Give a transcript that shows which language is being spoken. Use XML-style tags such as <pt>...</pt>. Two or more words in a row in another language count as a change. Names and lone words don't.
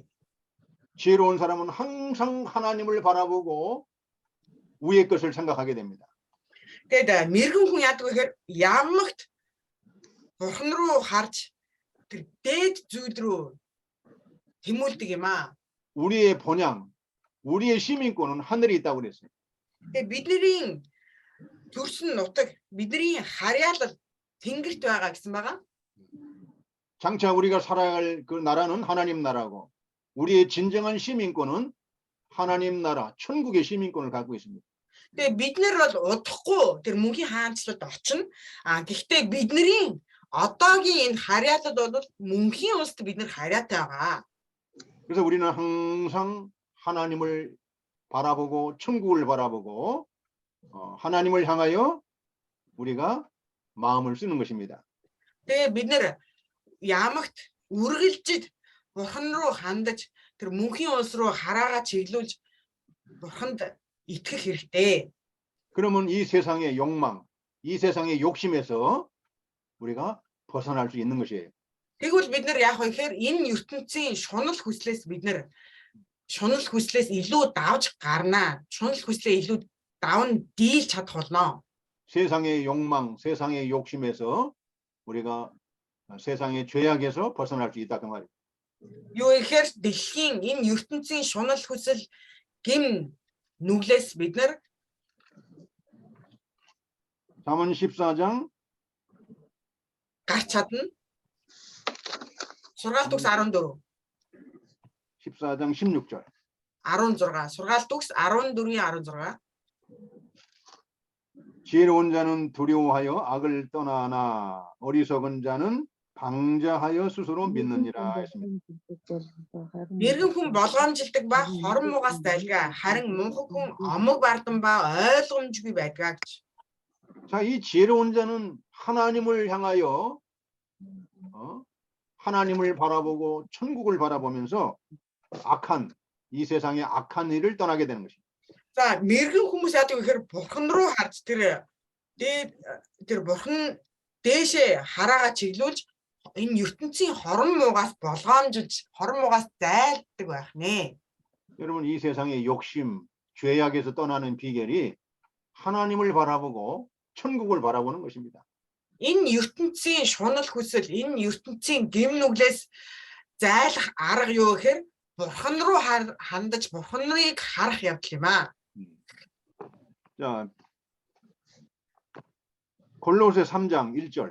<ko>지혜로운 사람은 항상 하나님을 바라보고 위의 것을 생각하게 됩니다.</ko> <mn>Тэгээд мэрэгэн хүн яадаг вэ гэхээр ямагт бурхан руу харж тэр дээд зүйл рүү тэмүүлдэг юм аа.</mn> <ko>우리의 본향, 우리의 시민권은 하늘에 있다고 그랬어요.</ko> <mn>Тэгээд бидний төрсөн нутаг, бидний харьяалал тэнгэрт байгаа гэсэн байгаа.</mn> <ko>장차 우리가 살아갈 그 나라는 하나님 나라고 우리의 진정한 시민권은 하나님 나라, 천국의 시민권을 갖고 있습니다.</ko> <mn>Тэгээд бид нар бол удахгүй тэр мөнхийн хаанчлалд очино. Гэхдээ бидний одоогийн энэ харьяалал бол мөнхийн улсад бид нар харьяатай байгаа.</mn> <ko>그래서 우리는 항상 하나님을 바라보고 천국을 바라보고 하나님을 향하여 우리가 마음을 쓰는 것입니다.</ko> <mn>Тэгээд бид нар ямагт үргэлжид бурхан руу хандаж тэр мөнхийн улс руу хараагаа чиглүүлж бурханд итгэх хэрэгтэй.</mn> <ko>그러면 이 세상의 욕망, 이 세상의 욕심에서 우리가 벗어날 수 있는 것이에요.</ko> <mn>Тэгвэл бид нар яах вэ гэхээр энэ ертөнцийн шунал хүслээс бид нар шунал хүслээс илүү давж гарнаа. Шунал хүслээ илүү давн дийлж чадах болно.</mn> <ko>세상의 욕망, 세상의 욕심에서 우리가 세상의 죄악에서 벗어날 수 있다 그 말이에요.</ko> <mn>Юу гэхээр дэлхийн энэ ертөнцийн шунал хүсэл гим нүглээс бид нар</mn> <ko>잠언 14장</ko> <mn>гарч чадна. Сургаалт төгс 14.</mn> <ko>14장 16절.</ko> <mn>16. Сургаалт төгс 14-ийн 16.</mn> <ko>지혜로운 자는 두려워하여 악을 떠나나 어리석은 자는 방자하여 스스로 믿느니라 했습니다.</ko> <mn>Мэргэн хүн болгоомжилдаг ба хорон муугаас дайлгаа, харин мунхаг хүн омог бардан ба ойлгомжгүй байдаг гэж.</mn> <ko>자, 이 지혜로운 자는 하나님을 향하여 하나님을 바라보고 천국을 바라보면서 악한 이 세상의 악한 일을 떠나게 되는 것입니다.</ko> <mn>За, мэргэн хүмүүс яадаг вэ гэхээр бурхан руу харж тэр бурхан дээшээ хараагаа чиглүүлж энэ ертөнцийн хорон муугаас болгоомжилж, хорон муугаас зайлддаг байх нэ.</mn> <ko>여러분 이 세상의 욕심, 죄악에서 떠나는 비결이 하나님을 바라보고 천국을 바라보는 것입니다.</ko> <mn>Энэ ертөнцийн шунал хүсэл, энэ ертөнцийн гим нүглээс зайлах арга юу гэхээр бурхан руу хандаж бурханыг харах явдал юм аа.</mn> <ko>자, 골로새 3장 1절.</ko>